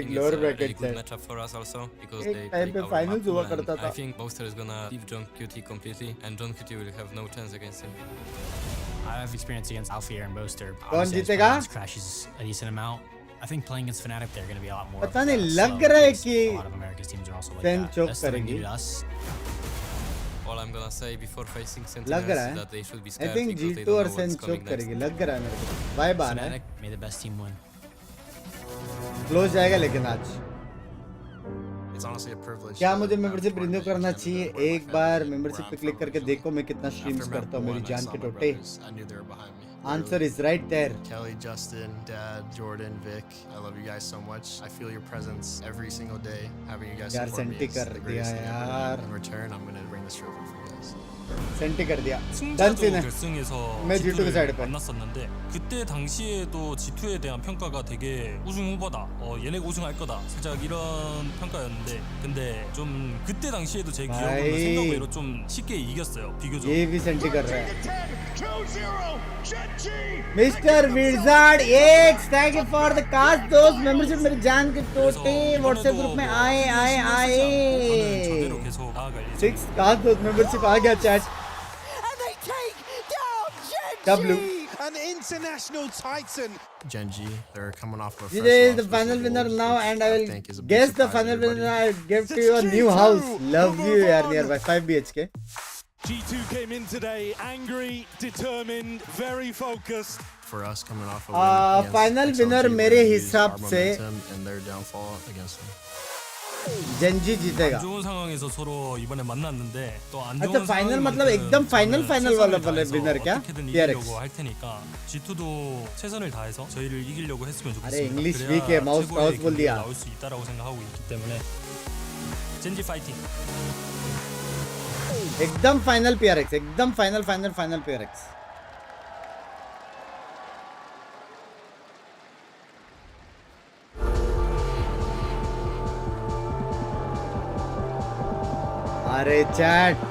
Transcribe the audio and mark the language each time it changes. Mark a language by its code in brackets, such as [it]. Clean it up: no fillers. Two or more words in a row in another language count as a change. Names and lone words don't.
[en] think lower it's a really bracket good chat. matchup for us also because [hi] एक [en] they time play [hi] पे [en] our finals map, [hi] हुआ [en] and [hi] करता [en] I [hi] था. [en] think Booster is gonna leave John QT completely, and John QT will have no chance against him. I have experience against Alfie and Boaster. [hi] कौन [en] Obviously, his [hi] जीतेगा? [en] performance crashes a decent amount. I think playing against Fnatic, they're going to be a lot more. [hi] पता नहीं [en] slow [hi] लग रहा है [en] pace. [hi] कि [en] A lot of America's teams are also like SEN that. [hi] choke [en] That's something new [hi] करेगी. [en] to us. All I'm gonna say before facing [hi] लग [en] Sentinels [hi] रहा [en] is [hi] है. [en] that they should be I scared think because they G2 don't [hi] और [en] know SEN what's coming [hi] choke [en] next. [hi] करेगी. लग रहा है मेरे को. Vibe आ रहा है. [en] Fnatic, may the best team win. [hi] Close जाएगा लेकिन आज. [en] It's honestly a privilege. क्या मुझे membership renew करना चाहिए? एक बार मेंबरशिप पे क्लिक करके देखो मैं कितना स्ट्रीम्स करता हूँ मेरी जान के टोटे. I knew they were behind me. Answer is right there. Kelly, Justin, Dad, Jordan, Vic, I love you guys so much. I feel your presence every single day. Having you guys [hi] यार [en] support me [hi] सेंटी [en] is [hi] कर [en] the [hi] दिया [en] greatest thing ever. [hi] यार. [en] In return, I'm gonna bring this trophy for you guys. [hi] सेंटी कर दिया. डन [ko] 승자도 [hi] सीन है. [ko] 결승에서 [hi] मैं G2 के साइड [ko] G2를 [hi] पे. [ko] 만났었는데 그때 당시에도 G2에 대한 평가가 되게 우승 후보다. 얘네가 우승할 거다. 살짝 이런 평가였는데 근데 좀 그때 당시에도 제 기억으로는 [hi] भाई. [ko] 생각 외로 좀 쉽게 이겼어요. 비교적. [hi] ये भी सेंटी कर रहा है. [en] Mr. Wizard X, thank you for the cast. [hi] दोस्त मेंबरशिप मेरी जान के टोटे व्हाट्सएप ग्रुप में आए. [ko] 저대로 계속 나아갈 예정. [hi] 6 कास्ट दोस्त मेंबरशिप आ गया चैट. [en] And they take down W. An international titan. Gen G, they're coming off of a GJ is the final winner now, and I will guess the final winner. I give to you a new house. Love you, yaar, nearby 5 BHK. G2 came in today angry, determined, very focused. For us coming off of a win against final XLG, winner we're [hi] मेरे [en] gonna use [hi] हिसाब [en] our [hi] से [en] momentum and their downfall against them. [hi] जेंजी जीतेगा. [ko] 안 좋은 상황에서 서로 이번에 만났는데 또 안 [hi] अच्छा [ko] 좋은 [hi] फाइनल मतलब [ko] 상황만큼 [hi] एकदम फाइनल [ko] 저는 [hi] वाला [ko] 최선을 다해서 [hi] विनर क्या? [ko] 어떻게든 [hi] TRX. [ko] 이기려고 할 테니까 G2도 최선을 다해서 저희를 이기려고 했으면 좋겠습니다. [hi] अरे इंग्लिश [ko] 그래야 [hi] वीक है. माउस [ko] 최고의 [hi] बोल [ko] 경기가 [hi] दिया. [ko] 나올 수 있다라고 생각하고 있기 때문에 젠지 파이팅. [hi] एकदम फाइनल PRX. एकदम फाइनल PRX. अरे चैट.